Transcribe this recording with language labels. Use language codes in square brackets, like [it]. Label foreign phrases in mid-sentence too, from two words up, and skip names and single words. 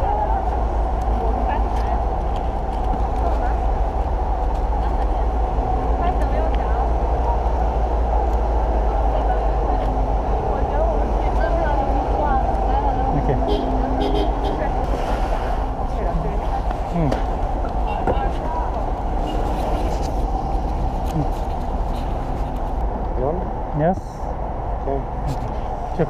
[ko] 이렇게. 응. [ar] يلا [en] Yes. اوكي [ar] 슈크라.